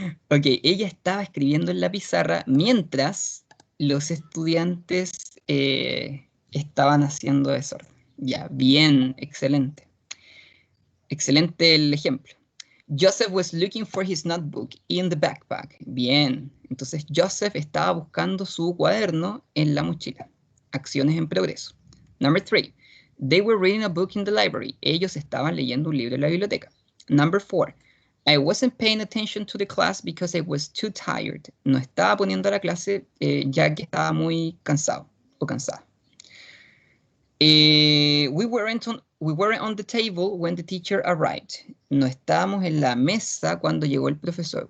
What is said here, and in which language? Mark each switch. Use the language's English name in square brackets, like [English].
[Spanish] Ok, ella estaba escribiendo en la pizarra mientras los estudiantes estaban haciendo desorden. Ya, bien, excelente. Excelente el ejemplo. [English] Joseph was looking for his notebook in the backpack. [Spanish] Bien, entonces Joseph estaba buscando su cuaderno en la mochila. Acciones en progreso. [English] Number 3. They were reading a book in the library. [Spanish] Ellos estaban leyendo un libro en la biblioteca. [English] Number 4. I wasn't paying attention to the class because I was too tired. [Spanish] No estaba poniendo a la clase ya que estaba muy cansado o cansada. [English] We weren't on the table when the teacher arrived. [Spanish] No estábamos en la mesa cuando llegó el profesor.